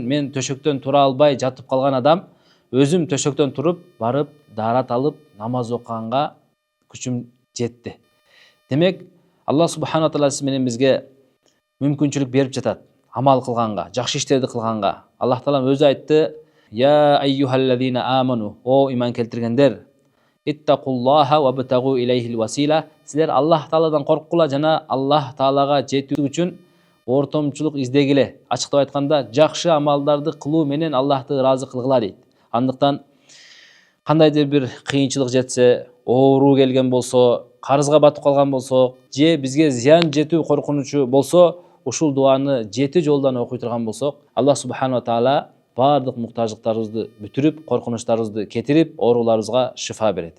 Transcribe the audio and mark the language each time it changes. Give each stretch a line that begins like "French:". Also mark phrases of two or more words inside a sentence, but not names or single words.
Kyrgyz: Мен төшөктөн тура албай жатып калган адам, өзүм төшөктөн туруп барып даарат алып намаз окуганга күчүм жетти. Демек, Аллах
Arabic: سبحانه تعالى
Kyrgyz: сиз менен бизге мүмкүнчүлүк берип жатат амал кылганга, жакшы иштерди кылганга. Аллах Таалам өзү айтты:
Arabic: يا أيها الذين آمنوا,
Kyrgyz: о иман келтиргендер,
Arabic: اتقوا الله وابتغوا إليه الوسيلة.
Kyrgyz: Силер Аллах Тааладан корккула жана Аллах Таалага жетүү үчүн ортомчулук издегиле. Ачыктап айтканда, жакшы амалдарды кылуу менен Аллахты ыраазы кылгыла дейт. Андыктан кандайдыр бир кыйынчылык жетсе, оору келген болсо, карызга батып калган болсо, же бизге зыян жетүү коркунучу болсо, ушул дуаны 7 жолдан окуй турган болсок, Аллах
Arabic: سبحانه تعالى
Kyrgyz: баардык муктаждыктарыбызды бүтүрүп, коркунучтарыбызды кетирип, ооруларыбызга шифа берет.